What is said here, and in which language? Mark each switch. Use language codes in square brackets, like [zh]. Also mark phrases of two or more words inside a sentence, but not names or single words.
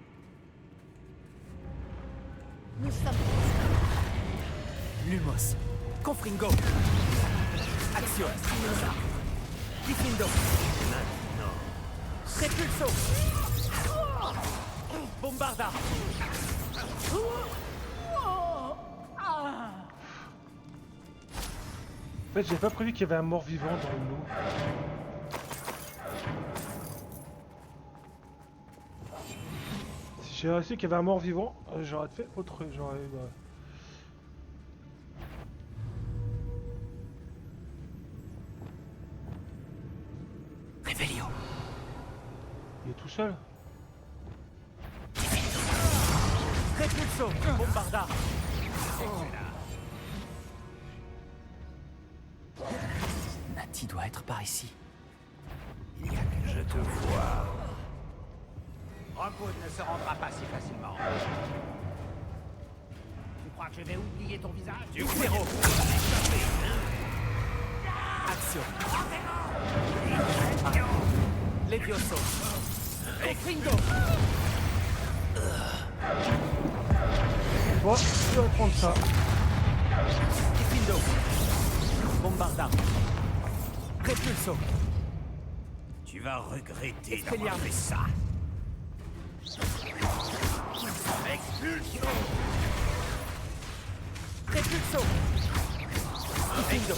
[fr] Nous sommes Lumos. Confringo. Action. Diffindo. Repulso. Bombarda. En fait, j'ai pas prévu qu'il y avait un mort-vivant dans l'eau. Si j'avais su qu'il y avait un mort-vivant, j'aurais fait autre... J'aurais... Revelio. Il est tout seul. Repulso, bombarda. Nati doit être par ici. Il y a que je te vois. Rockwood ne se rendra pas si facilement. Tu crois que je vais oublier ton visage? Du zéro. Action. Levioso. Extindo. Bon, je vais prendre ça. Extindo. Bombarda. Repulso. Tu vas regretter Expelliarmus. d'avoir fait ça. Expulsion. Repulso. Extindo.